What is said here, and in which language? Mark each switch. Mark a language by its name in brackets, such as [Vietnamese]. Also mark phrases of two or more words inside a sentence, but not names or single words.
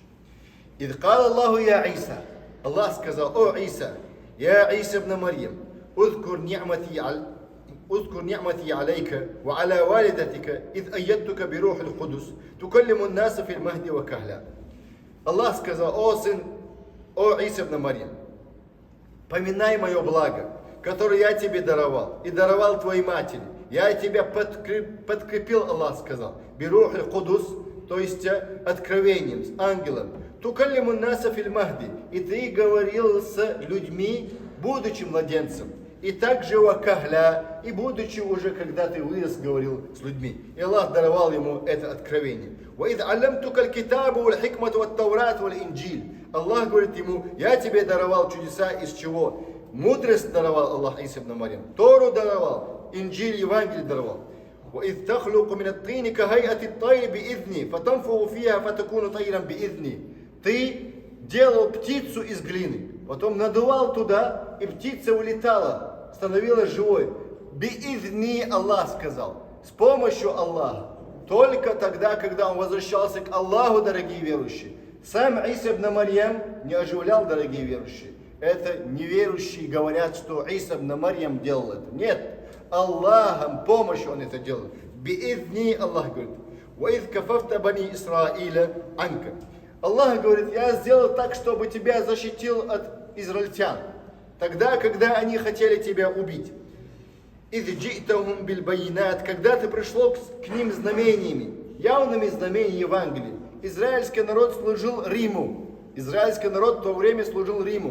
[Arabic] «إذ قال الله يا عيسى». [Russian] Аллах сказал, [Arabic] о Иса, я Иса ибн Марьям, اذكر نعمتي عليك وعلى والدتك إذ أيدتك بروح القدس تكلم الناس في المهد وكهلا. [Russian] Аллах сказал, о сын, о Иса ибн Марьям, поминай мое благо, которое я тебе даровал, и даровал твоей матери. Я тебя подкрепил, Аллах сказал, [Arabic] بروح القدس, [Russian] то есть откровением, с ангелом. [Arabic] تكلم الناس في المهد, [Russian] и ты говорил с людьми, будучи младенцем. И также вакахля, и будучи уже, когда ты вырос, говорил с людьми. И Аллах даровал ему это откровение. [Arabic] وَإِذْ عَلَّمْتُكَ الْكِتَابُ وَالْحِكْمَةُ وَالتَّوْرَاتُ وَالْإِنْجِيلُ. [Russian] Аллах говорит ему, я тебе даровал чудеса, из чего? Мудрость даровал Аллах Иса ибн Марьям, Тору даровал, Инджиль, Евангелие даровал. [Arabic] وَإِذْ تَخْلُقُ مِنَ الطِّينِ كَهَيْئَةِ الطَّيْرِ بِإِذْنِي فَتَنْفُخُ فِيهَا فَتَكُونُ طَيْرًا بِإِذْنِي. [Russian] Ты делал птицу из глины, потом надувал туда, и птица улетала, становилась живой. Би-изни, Аллах сказал, с помощью Аллаха. Только тогда, когда он возвращался к Аллаху, дорогие верующие. Сам Иса ибн Марьям не оживлял, дорогие верующие. Это неверующие говорят, что Иса ибн Марьям делал это. Нет, Аллахом помощью он это делал. Би-изни, Аллах говорит, [Arabic] وَإِذْ كَفَفْتَ بَنِي إِسْرَائِيلَ عَنْكَ. [Russian] Аллах говорит, я сделал так, чтобы тебя защитил от израильтян. Тогда, когда они хотели тебя убить. Когда ты пришло к ним знамениями, явными знамениями Евангелия. Израильский народ служил Риму. Израильский народ в то время служил Риму.